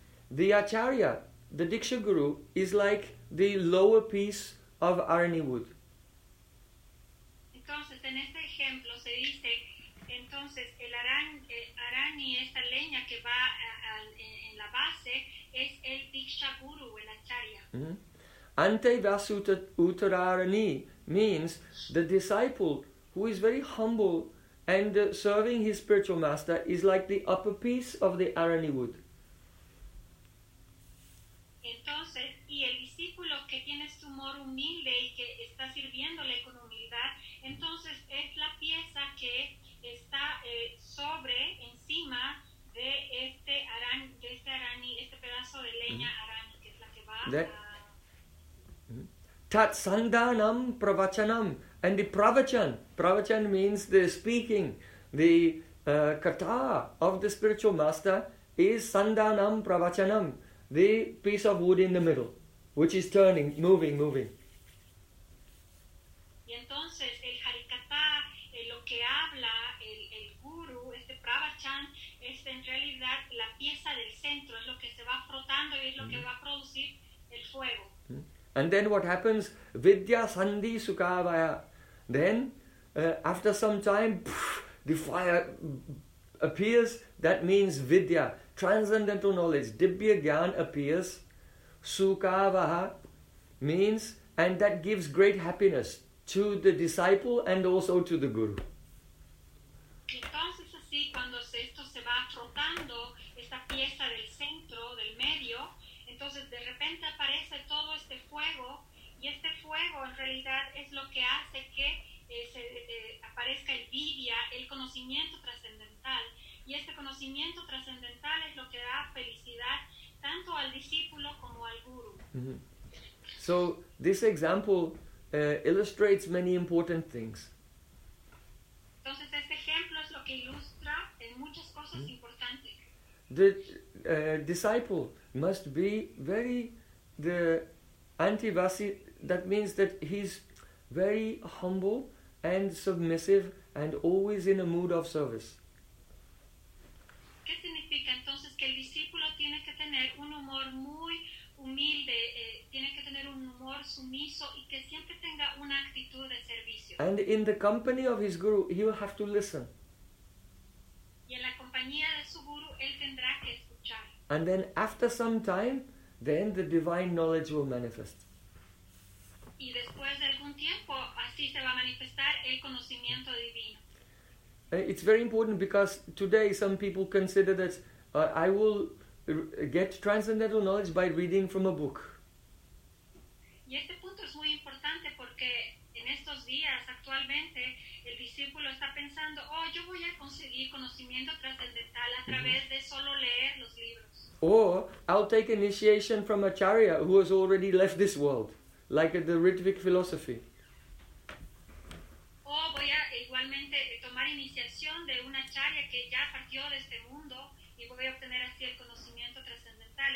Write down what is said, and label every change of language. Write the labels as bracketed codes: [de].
[en] The Acharya, the Diksha Guru, is like the lower piece of Arani wood. [es] Entonces, en este ejemplo se dice, entonces, el Arani, esta leña que va en la base, es el Diksha Guru, el Acharya. [en] Ante Vasuta Uttararani means the disciple who is very humble and serving his spiritual master is like the upper piece of the Arani wood. [es] Entonces, y el discípulo que tiene su humor humilde y que está sirviéndole con humildad, entonces es la pieza que está sobre, encima de este Arani, este pedazo de leña Arani, que es la que va a... [sa] Tat sandanam pravachanam, [en] and the pravachan means the speaking, the kata of the spiritual master is sandanam pravachanam, the piece of wood in the middle, which is turning, moving. [es] Y entonces el harikata, lo que habla el guru, este pravachan, es en realidad la pieza del centro, es lo que se va frotando y es lo que va a producir el fuego. [en] And then what happens? [sa] Vidya sandhi sukavaya. [en] Then, after some time, the fire appears. That means vidya, transcendental knowledge. Dibya gyan appears. Sukavaha means, and that gives great happiness to the disciple and also to the guru. [es] Entonces, así, cuando esto se va frotando, esta pieza del centro, del medio, entonces de repente aparece todo este fuego, y este fuego en realidad es lo que hace que aparezca el vidya, el conocimiento trascendental, y este conocimiento trascendental es lo que da felicidad tanto al discípulo como al guru. [en] So this example illustrates many important things. [es] Entonces este ejemplo es lo que ilustra en muchas cosas importantes. [en] The disciple must be very, the antivasi, that means that he's very humble and submissive and always in a mood of service. [es] ¿Qué significa entonces que el discípulo tiene que tener un humor muy humilde, tiene que tener un humor sumiso y que siempre tenga una actitud de servicio? [en] And in the company of his guru, he will have to listen. [es] Y en la compañía de su guru, él tendrá que escuchar. [en] And then after some time, then the divine knowledge will manifest. [es] Y después de algún tiempo, así se va a manifestar el conocimiento divino. [en] It's very important because today some people consider that I will get transcendental knowledge by reading from a book. [es] Y este punto es muy importante porque en estos días actualmente el discípulo está pensando, oh, yo voy a conseguir conocimiento trascendental a través de solo leer los libros. [en] Or, I'll take initiation from Acharya who has already left this world, like the Ritvik philosophy. [es] O voy a igualmente tomar iniciación de un Acharya que ya partió de este mundo y voy a obtener así el conocimiento trascendental.